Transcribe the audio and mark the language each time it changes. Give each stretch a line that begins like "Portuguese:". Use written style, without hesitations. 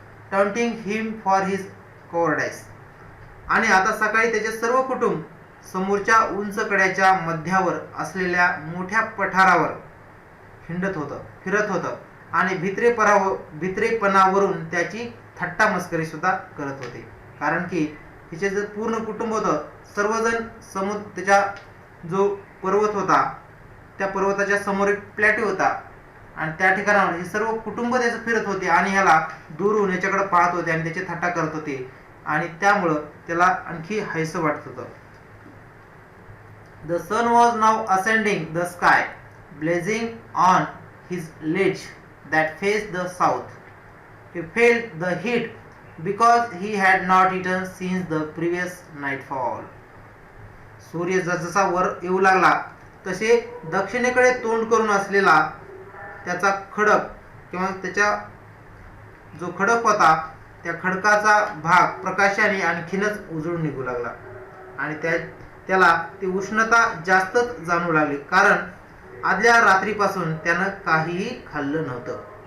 English: taunting him for his cowardice.
Marathi: आणि आता सकाळी त्याचे सर्व कुटुंब समोरच्या उंच कड्याच्या मध्यावर असलेल्या मोठ्या पठारावर फिरत होतं आणि भित्रेपणावरून त्याची थट्टा मस्करी सुद्धा करत होते. कारण की तिचे जे पूर्ण कुटुंब होतं, सर्वजण त्याच्या जो पर्वत होता त्या पर्वताच्या समोर एक प्लॅटो होता आणि त्या ठिकाणावर हे सर्व कुटुंब त्याचं फिरत होते आणि ह्याला दूरून याच्याकडे पाहत होते आणि त्याची थट्टा करत होते आणि त्यामुळं त्याला आणखी हायसं वाटत होतं.
English: The sun was now ascending the sky, blazing on his ledge that faced the south. He felt the heat because he had not eaten since the previous nightfall.
Marathi: सूर्य जसा वर येऊ लागला तसे दक्षिणेकडे तोंड करून असलेला त्याचा खडक किंवा त्याच्या जो खडक होता त्या खडकाचा भाग प्रकाशाने आणखीनच उजळून निघू लागला आणि त्याला ती उष्णता जास्तच जाणवू लागली, कारण आदल्या रात्रीपासून त्यानं काहीही खाल्लं नव्हतं.